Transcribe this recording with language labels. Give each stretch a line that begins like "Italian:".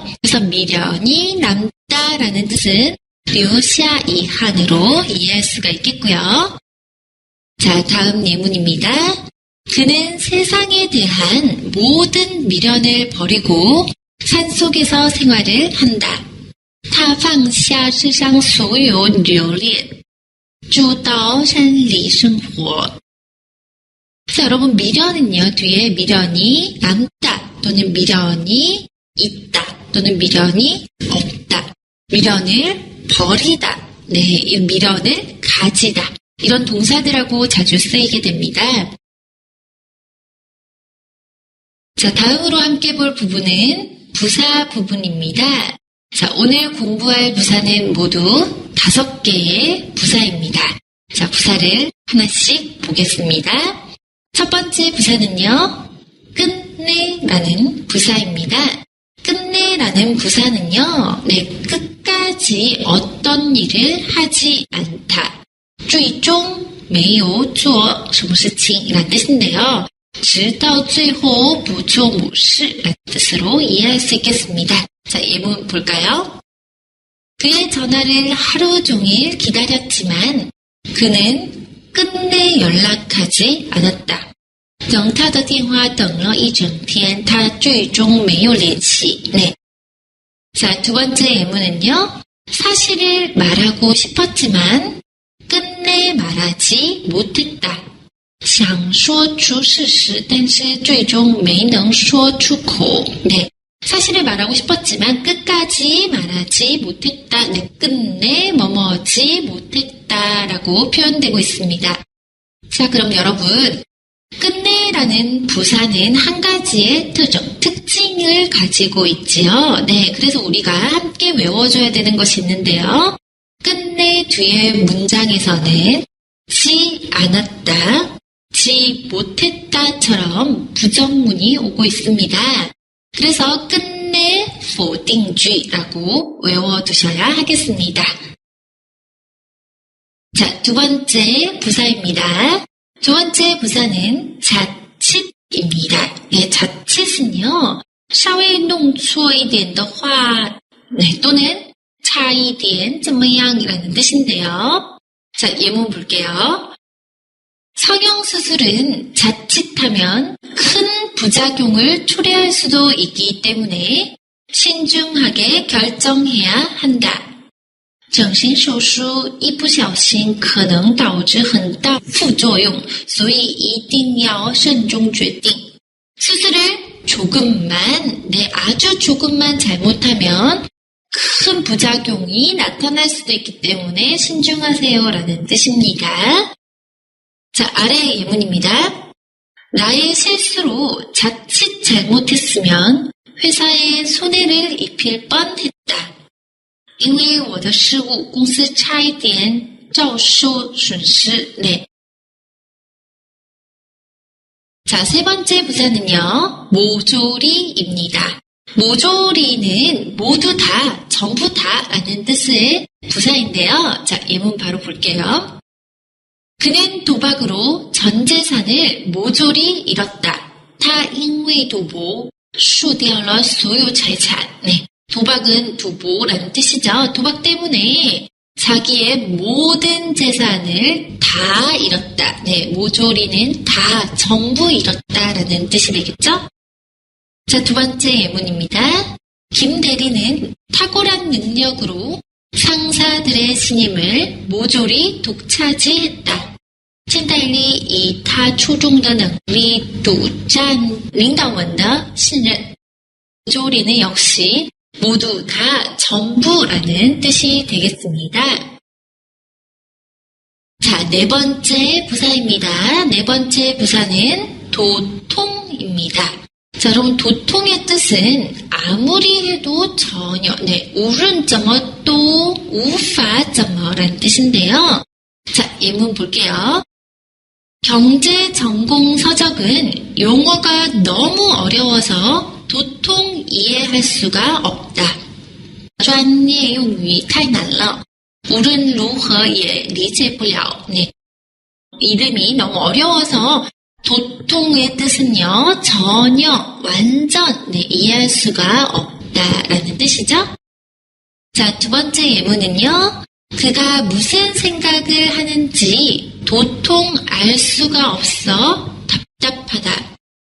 Korean: 그래서 미련이 남다라는 뜻은 留下 이한으로 이해할 수가 있겠고요. 자, 다음 예문입니다. 그는 세상에 대한 모든 미련을 버리고 산속에서 생활을 한다.
Chinese: 他放下世上所有留恋，住到山里生活.
Korean: 자, 여러분 미련은요. 뒤에 미련이 남다 또는 미련이 있다 또는 미련이 없다. 미련을 버리다. 네, 이 미련을 가지다. 이런 동사들하고 자주 쓰이게 됩니다. 자, 다음으로 함께 볼 부분은 부사 부분입니다. 자, 오늘 공부할 부사는 모두 5개의 부사입니다. 자, 부사를 하나씩 보겠습니다. 첫 번째 부사는요, 끝내라는 부사입니다. 끝내라는 부사는요, 네, 끝까지 어떤 일을 하지 않다.
Chinese: 最终没有做什么事情
Korean: 이란 뜻인데요.
Chinese: 直到最后不做某事
Korean: 라는 뜻으로 이해할 수 있겠습니다. 자, 예문 볼까요? 그의 전화를 하루 종일 기다렸지만 그는 끝내 연락하지 않았다.
Chinese: 等他的电话等了一整天，他最终没有联系.
Korean: 네. 자, 두 번째 예문은요. 사실을 말하고 싶었지만 끝내 말하지 못했다.
Chinese: 想说出事实，但是最终没能说出口.
Korean: 네. 사실을 말하고 싶었지만 끝까지 말하지 못했다. 네, 끝내 뭐뭐지 못했다라고 표현되고 있습니다. 자, 그럼 여러분, 끝내라는 부사는 한 가지의 특징을 가지고 있지요. 네, 그래서 우리가 함께 외워줘야 되는 것이 있는데요. 끝내 뒤에 문장에서는 지 않았다, 지 못했다처럼 부정문이 오고 있습니다. 그래서 끝내 否定句라고 외워두셔야 하겠습니다. 자, 두 번째 부사입니다. 두 번째 부사는 자칫입니다. 네, 자칫은요,
Chinese: 稍微弄错一点的话,
Korean: 네, 또는
Chinese: 差一点怎么样
Korean: 이라는 뜻인데요. 자, 예문 볼게요. 성형수술은 자칫하면 큰 부작용을 초래할 수도 있기 때문에 신중하게 결정해야 한다.
Chinese: 整形手术一不小心可能导致很大副作用，所以一定要慎重决定.
Korean: 수술을 조금만, 네, 아주 조금만 잘못하면 큰 부작용이 나타날 수도 있기 때문에 신중하세요라는 뜻입니다. 자, 아래 예문입니다. 나의 실수로 자칫 잘못했으면 회사에 손해를 입힐 뻔했다.
Chinese: 因为我的失误，公司差一点遭受损失.
Korean: 네. 자, 세 번째 부사는요, 모조리입니다. 모조리는 모두 다, 전부 다 라는 뜻의 부사인데요. 자, 예문 바로 볼게요. 그는 도박으로 전 재산을 모조리 잃었다.
Chinese: 他因为赌博输掉了所有财产.
Korean: 네. 도박은 두보라는 뜻이죠. 도박 때문에 자기의 모든 재산을 다 잃었다. 네, 모조리는 다 전부 잃었다라는 뜻이 되겠죠? 자, 두 번째 예문입니다. 김 대리는 탁월한 능력으로 상사들의 신임을 모조리 독차지했다.
Chinese: 现代里以他出众的能力独占领导们的信任.
Korean: 모조리는 역시 모두 다 전부라는 뜻이 되겠습니다. 자, 네 번째 부사입니다. 네 번째 부사는 도통입니다. 자, 여러분 도통의 뜻은 아무리 해도 전혀, 네, 우른점어 또 우파점어라는 뜻인데요. 자, 예문 볼게요. 경제 전공 서적은 용어가 너무 어려워서 도통 이해할 수가 없다.
Chinese: 专业用语太难了，无论如何也理解不了.
Korean: 네, 이름이 너무 어려워서 도통의 뜻은요, 전혀, 완전, 네, 이해할 수가 없다라는 뜻이죠. 자, 두 번째 예문은요, 그가 무슨 생각을 하는지 도통 알 수가 없어 답답하다.